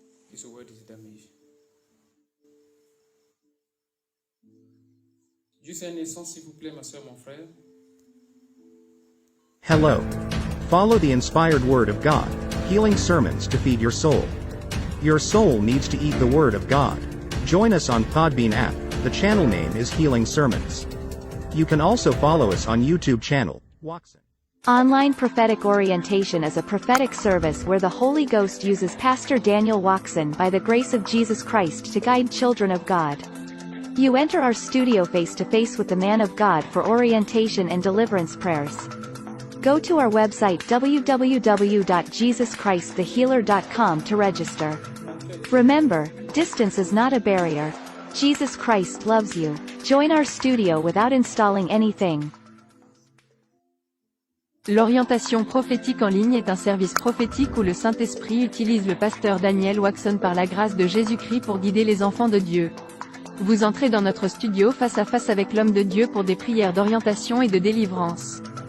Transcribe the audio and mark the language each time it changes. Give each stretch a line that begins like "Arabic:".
English: This word is damaged.
French: Juste un instant, s'il vous plaît, ma soeur, mon frère.
English: Hello. Follow the inspired Word of God, healing sermons to feed your soul. Your soul needs to eat the Word of God. Join us on Podbean app. The channel name is Healing Sermons. You can also follow us on YouTube channel, Watson. Online Prophetic Orientation is a prophetic service where the Holy Ghost uses Pastor Daniel Watson by the grace of Jesus Christ to guide children of God. You enter our studio face-to-face with the man of God for orientation and deliverance prayers. Go to our website www.jesuschristthehealer.com to register. Remember, distance is not a barrier. Jesus Christ loves you. Join our studio without installing anything.
French: L'orientation prophétique en ligne est un service prophétique où le Saint-Esprit utilise le pasteur Daniel Watson par la grâce de Jésus-Christ pour guider les enfants de Dieu. Vous entrez dans notre studio face à face avec l'homme de Dieu pour des prières d'orientation et de délivrance.